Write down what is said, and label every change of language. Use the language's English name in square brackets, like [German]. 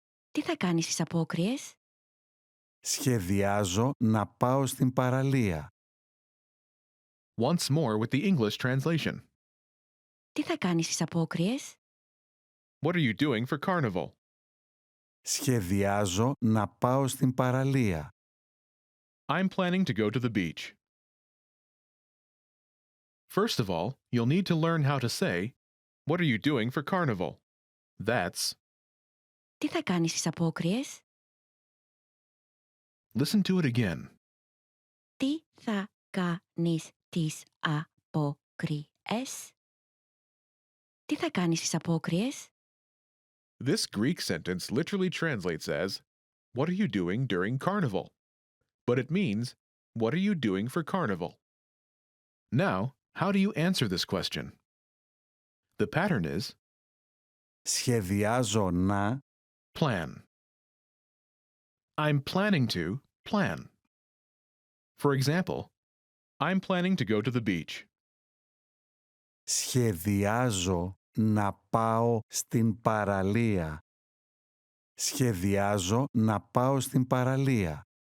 [Greek] Τι θα κάνεις στις απόκριες? Σχεδιάζω να πάω στην παραλία. [English] Once more with the English translation. [Greek] Τι θα κάνεις στις απόκριες? [English] What are you doing for carnival? [Greek] Σχεδιάζω να πάω στην παραλία. [English] I'm planning to go to the beach. First of all, you'll need to learn how to say, what are you doing for carnival? That's, [Greek] Τι θα κάνεις στις απόκριες? [English] listen to it again. [Greek] Τι θα κάνεις τις απόκριες? Τι θα κάνεις στις απόκριες? [English] This Greek sentence literally translates as, what are you doing during carnival? But it means, what are you doing for carnival? Now, how do you answer this question? The pattern is, [Greek] Σχεδιάζω να [English] plan. I'm planning to plan. For example, I'm planning to go to the beach. [Greek] σχεδιάζω να πάω στην παραλία. Σχεδιάζω να πάω στην παραλία.